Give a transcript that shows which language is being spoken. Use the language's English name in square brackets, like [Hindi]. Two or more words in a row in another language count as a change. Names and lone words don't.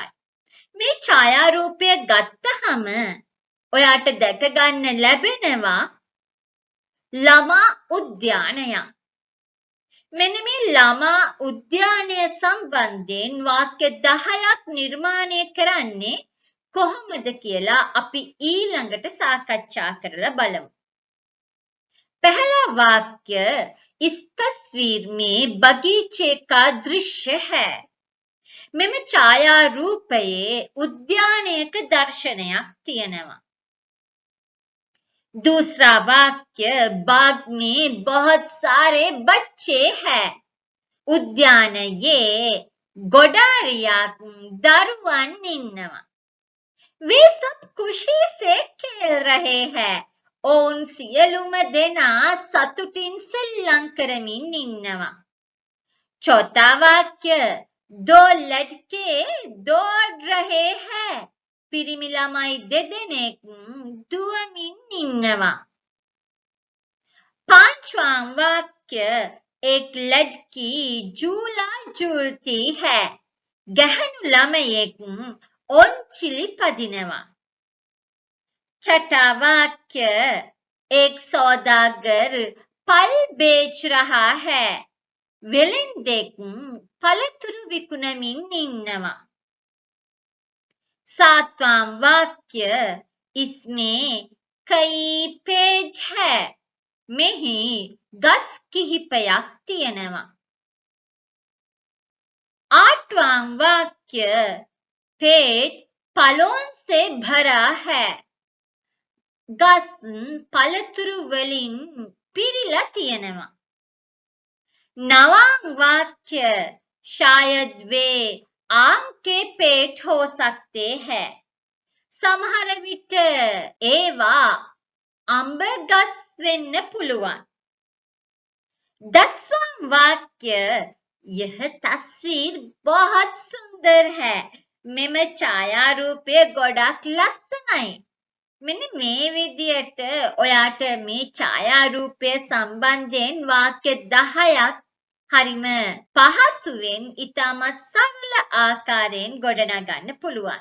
[Sinhala] මේ ඡායාරූපය ගත්තහම ඔයාට දැක ගන්න ලැබෙනවා ළමා උද්‍යානයක්. මෙන්න මේ ළමා උද්‍යානය සම්බන්ධයෙන් වාක්‍ය 10ක් නිර්මාණය කරන්නේ කොහොමද කියලා අපි ඊළඟට සාකච්ඡා කරලා බලමු. [Hindi] पहला वाक्य इस तस्वीर में बगीचे का दृश्य है. [Sinhala] මෙම ඡායාරූපයේ උද්‍යානයක දර්ශනයක් තියෙනවා. [Hindi] दूसरा वाक्य बाग में बहुत सारे बच्चे हैं. [Sinhala] उद्यानයේ ගොඩාරියක් දරුවන් ඉන්නවා. [Hindi] वे सब खुशी से खेल रहे हैं. [Sinhala] ඔවුන් සියලුම දෙනා සතුටින් සෙල්ලම් කරමින් ඉන්නවා. [Hindi] चौथा वाक्य दो लड़के दौड़ रहे हैं. [Sinhala] පිරිමි ළමයි දෙදෙනෙක් දුවමින් ඉන්නවා. [Hindi] पांचवा वाक्य एक लड़की झूला झूलती है. [Sinhala] ගැහැණු ළමයෙක් ඔන්චිලි පදිනවා. [Hindi] छठा वाक्य एक सौदागर फल बेच रहा है. [Sinhala] වෙළෙන්දෙක් පළතුරු විකුණමින් ඉන්නවා. [Hindi] सातवां वाक्य इसमें कई पेज है. [Sinhala] මෙහි ගස් කිහිපයක් තියෙනවා. [Hindi] आठवां वाक्य पेट फलों से भरा है. [Sinhala] ගස් පළතුරු වලින් පිරිලා තියෙනවා. [Hindi] नवां वाक्य शायद वे आम के पेट हो सकते हैं. [Sinhala] සමහර විට ඒවා අඹ ගස් වෙන්න පුළුවන්. [Hindi] दसवां वाक्य यह तस्वीर बहुत सुंदर है. [Sinhala] මෙම ඡායාරූපය ගොඩක් ලස්සනයි. මෙන්න මේ විදියට ඔයාට මේ ඡායාරූපය සම්බන්ධයෙන් වාක්‍ය 10ක් හරිම පහසුවෙන් ඉතාමත් සරල ආකාරයෙන් ගොඩනගන්න පුළුවන්.